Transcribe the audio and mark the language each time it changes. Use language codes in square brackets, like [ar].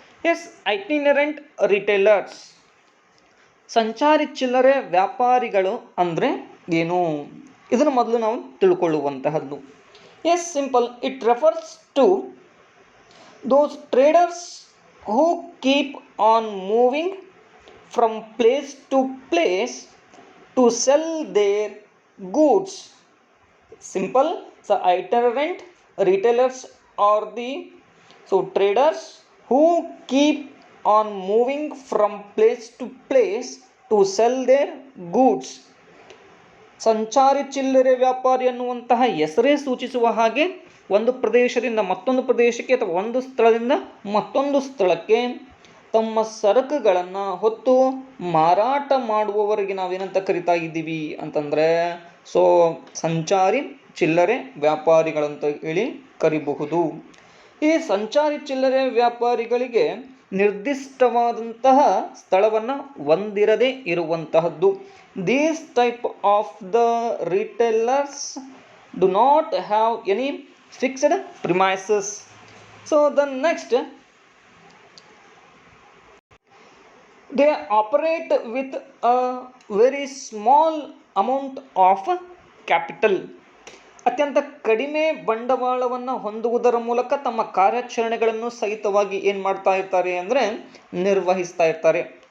[kn] S, ಐಟಿನರೆಂಟ್ retailers, ಸಂಚಾರಿ ಚಿಲ್ಲರೆ ವ್ಯಾಪಾರಿಗಳು ಅಂದರೆ ಏನು, ಇದನ್ನು ಮೊದಲು ನಾವು ತಿಳ್ಕೊಳ್ಳುವಂತಹದ್ದು. [en] Yes, simple, it refers to those traders who keep on moving from place to place to sell their goods. Simple, so itinerant retailers are the traders who keep on moving from place to place to sell their goods. [kn] ಸಂಚಾರಿ ಚಿಲ್ಲರೆ ವ್ಯಾಪಾರಿ ಅನ್ನುವಂತಹ ಹೆಸರೇ ಸೂಚಿಸುವ ಹಾಗೆ ಒಂದು ಪ್ರದೇಶದಿಂದ ಮತ್ತೊಂದು ಪ್ರದೇಶಕ್ಕೆ ಅಥವಾ ಒಂದು ಸ್ಥಳದಿಂದ ಮತ್ತೊಂದು ಸ್ಥಳಕ್ಕೆ ತಮ್ಮ ಸರಕುಗಳನ್ನು ಹೊತ್ತು ಮಾರಾಟ ಮಾಡುವವರಿಗೆ ನಾವೇನಂತ ಕರಿತಾ ಇದ್ದೀವಿ ಅಂತಂದರೆ ಸಂಚಾರಿ ಚಿಲ್ಲರೆ ವ್ಯಾಪಾರಿಗಳಂತ ಹೇಳಿ ಕರಿಬಹುದು. ಈ ಸಂಚಾರಿ ಚಿಲ್ಲರೆ ವ್ಯಾಪಾರಿಗಳಿಗೆ ನಿರ್ದಿಷ್ಟವಾದಂತಹ ಸ್ಥಳವನ್ನು ಹೊಂದಿರದೇ ಇರುವಂತಹದ್ದು. [en] These type of the retailers do not have any fixed premises. So the next, they operate with a very small amount of capital. [kn] ಅತ್ಯಂತ ಕಡಿಮೆ ಬಂಡವಾಳವನ್ನು ಹೊಂದುವುದರ ಮೂಲಕ ತಮ್ಮ ಕಾರ್ಯಾಚರಣೆಗಳನ್ನು ಸಹಿತವಾಗಿ ಏನು ಮಾಡ್ತಾ ಇರ್ತಾರೆ ಅಂದರೆ ನಿರ್ವಹಿಸ್ತಾ ಇರ್ತಾರೆ.